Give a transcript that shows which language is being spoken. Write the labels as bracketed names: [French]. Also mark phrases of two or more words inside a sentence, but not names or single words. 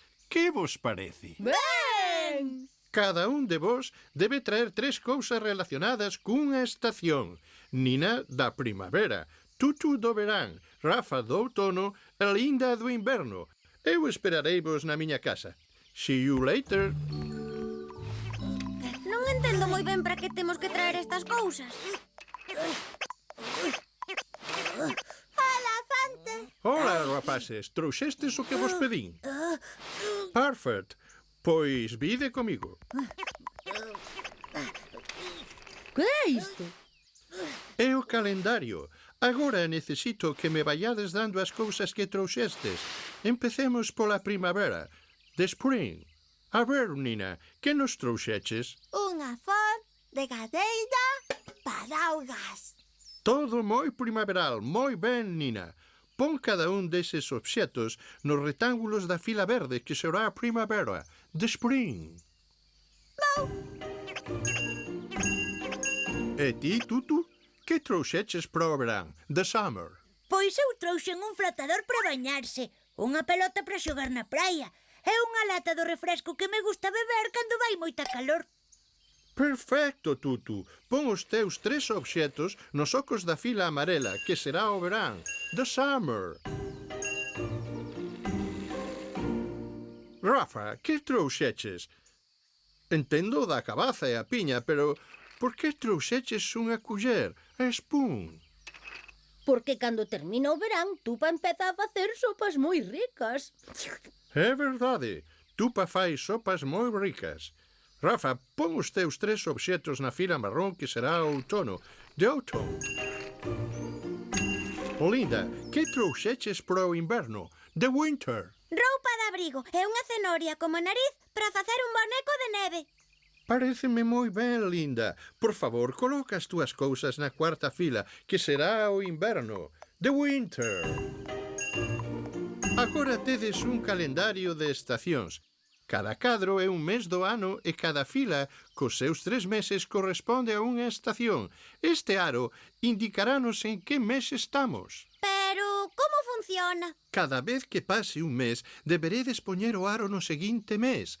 [Galician] Que vos parece? Ben! Cada un de vos debe traer 3 cousas relacionadas cunha estación. Nina, da primavera, Tutu do verán, Rafa do outono e Linda do inverno. Eu esperareivos na miña casa. [English] See you later. [Galician] Non entendo moi ben para que temos que traer estas cousas. Hola, Fante. Hola, rapaces, trouxestes o que vos pedín? Perfect. Pois vide comigo. Que é isto? É o calendario. Agora necesito que me vayades dando as cousas que trouxestes. Empecemos pola primavera. [English] The spring. [Galician] A ver, Nina, que nos trouxeches? Unha flor de cadeira para augas. Todo moi primaveral, moi ben, Nina. Pon cada un deses obxetos nos retángulos da fila verde que será a primavera, [English] the spring. [Galician] E ti, Tutu? Que trouxeches para o verán, [English] the summer? [Galician] Pois eu trouxen un flotador para bañarse, unha pelota para xogar na praia e unha lata do refresco que me gusta beber cando vai moita calor. Perfecto, Tutu. Pon os teus 3 obxetos nos ocos da fila amarela, que será o verán, [English] the summer. [Galician] Rafa, que trouxeches? Entendo da cabaza e a piña, pero por que trouxeches unha culler, [English] a spoon? [Galician] Porque cando termina o verán, Tupa empeza a facer sopas moi ricas. É verdade, Tupa fai sopas moi ricas. Rafa, pon os teus 3 obxetos na fila marrón que será o outono, [English] the autumn. [Galician] Linda, que trouxeches para o inverno, [English] the winter? [Galician] Roupa de abrigo e unha cenoria como nariz para facer un boneco de neve. Paréceme moi ben, Linda. Por favor, coloca as túas cousas na cuarta fila, que será o inverno, [English] the winter. [Galician] Agora tedes un calendario de estacións. Cada cadro é un mes do ano e cada fila, cos seus 3 meses, corresponde a unha estación. Este aro indicarános en que mes estamos. Pero como funciona? Cada vez que pase un mes, deberedes poñer o aro no seguinte mes.